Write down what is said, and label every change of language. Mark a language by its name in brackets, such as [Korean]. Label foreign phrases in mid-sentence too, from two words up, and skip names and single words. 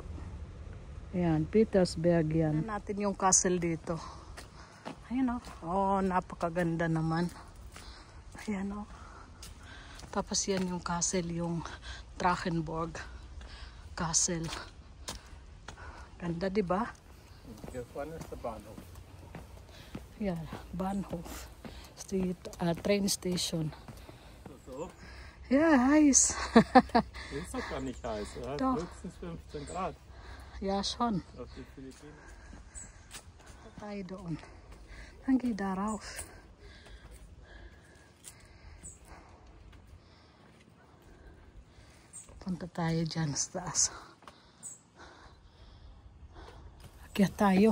[Filipino] Yan, Petersberg yan. Tignan natin yung castle dito. Ayan o. Oh, napakaganda naman. Ayan o. Tapos yan yung castle, yung Drachenborg Castle. Ganda, di ba? [German] Hier vorne ist der Bahnhof. [Filipino] Yan, Bahnhof. [English] Train station. [German] So? Ja, heiß. Ist doch gar nicht heiß, oder? Doch. Höchstens 15 Grad. Ja, schon. Auf die Philippinen. [Filipino] Tayo doon. Hanggang darauf. Punta tayo dyan sa taas. Akyat tayo.